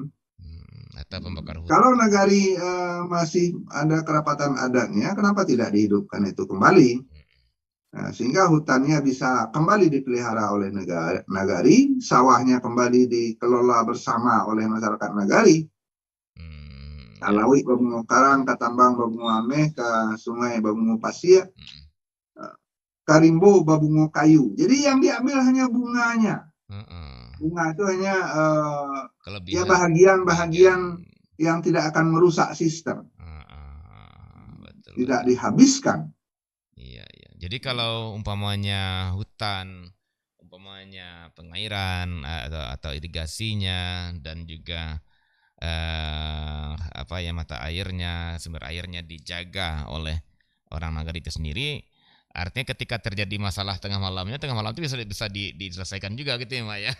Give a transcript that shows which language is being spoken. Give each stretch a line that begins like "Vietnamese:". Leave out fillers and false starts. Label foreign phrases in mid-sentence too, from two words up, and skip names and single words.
Indonesian: Atau pembakar hutan. Kalau nagari masih ada kerapatan adatnya, kenapa tidak dihidupkan itu kembali? Nah, sehingga hutannya bisa kembali dipelihara oleh nagari, sawahnya kembali dikelola bersama oleh masyarakat nagari.
Minangkabau: Kalawi babungo karang, katambang babungo ameh, ke sungai babungo pasia, karimbo babungo kayu.
Indonesian: Jadi yang diambil hanya bunganya. Bunga itu hanya ya bahagian-bahagian yang tidak akan merusak sistem. Tidak dihabiskan. Iya, iya. Jadi kalau umpamanya hutan, umpamanya pengairan atau irigasinya dan juga apa ya mata airnya, sumber airnya dijaga oleh orang nagari itu sendiri, artinya ketika terjadi masalah tengah malam itu bisa diselesaikan juga gitu ya Mak ya.